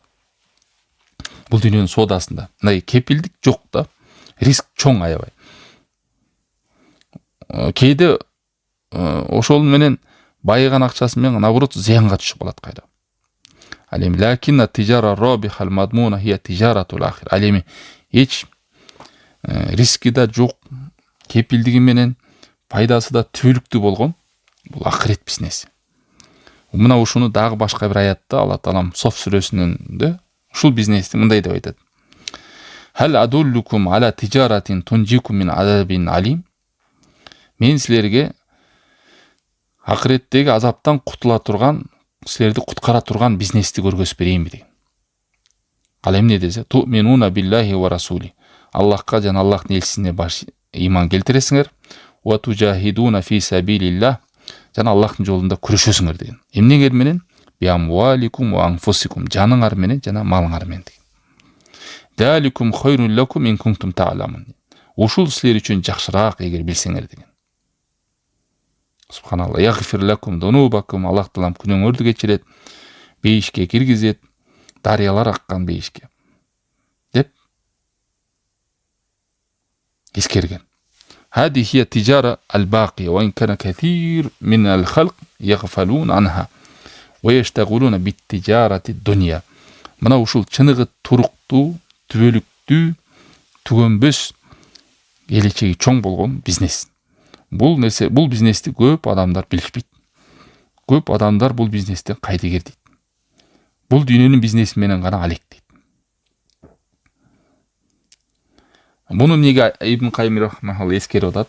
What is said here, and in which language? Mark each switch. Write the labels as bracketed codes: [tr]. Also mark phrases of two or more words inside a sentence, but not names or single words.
[ky] Бул дүйнөнүн соодасында мындай кепилдик жок да, риск чоң аябай. Кээде ошол менен байыган акчасы менен наоборот зыянга түшүп калат кайра. Ал эми [ar] لكن تجارة رابحة مضمونة هي تجارة الآخرة. [ky] Ал эми эч риски да жок, кепилдиги менен пайдасы да түбөлүктүү болгон бул акырет бизнеси. Мына ушуну дагы башка бир аятта Алла Таалам Соф сүрөсүнүндө ушул бизнести мындай деп айтат. [ar] هل أدلكم على تجارة تنجيكم من عذاب أليم. [ky] Мен силерге акыреттеги азаптан кутула турган, силерди куткара турган бизнести көргөзүп берейинби деген. Ал эмне десе, [ar] تؤمنون بالله ورسوله. [ky] Аллахка жана Аллахтын элчисине баш иман келтиресиңер. [ar] وتجاهدون في سبيل الله. [ky] Жана Аллахтын жолунда күрөшөсүңөр деген. Эмнеңер менен? [ar] بأموالكم وأنفسكم. [ky] Жаныңар менен жана малыңар менен деген. [ar] ذلكم خير لكم إن كنتم تعلمون. [ky] Ушул силер үчүн жакшыраак эгер билсеңер деген. [ar] سبحان الله. يغفر لكم ذنوبكم. [ky] Аллах Таалам күнөөңөрдү кечирет, бейишке киргизет, дарыялар аккан бейишке деп эскерген. [ar] هذه هي التجارة الباقية وإن كان كثير من الخلق يغفلون عنها ويشتغلون بالتجارة الدنيا. [ky] Мына ушул чыныгы туруктуу, түбөлүктүү, түгөнбөс, келечеги чоң болгон бизнес. Бул нерсе, бул бизнести көп адамдар билишпейт. Көп адамдар бул бизнесте кайдыгер дейт. Бул дүйнөнүн бизнеси менен гана алектейт. Муну неге Ибн Кайим рахмахулла эскерип атат?